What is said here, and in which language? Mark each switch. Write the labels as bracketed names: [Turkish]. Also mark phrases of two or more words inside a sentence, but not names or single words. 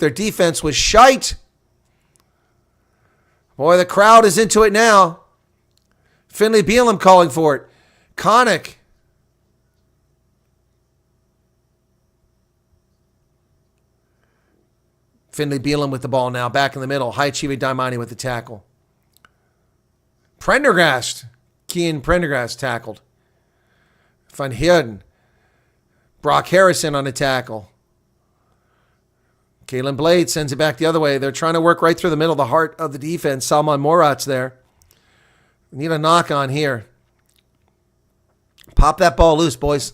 [English] Their defense was shite. Boy, the crowd is into it now. Finlay Beelum calling for it. Connacht. Finlay Beelum with the ball now, back in the middle. Haichivi Daimani with the tackle. Prendergast. Cian Prendergast tackled. Van Heerden. Brock Harrison on the tackle. Kalen Blade sends it back the other way. They're trying to work right through the middle, the heart of the defense. Salman Morat's there. Need a knock on here. Pop that ball loose, boys.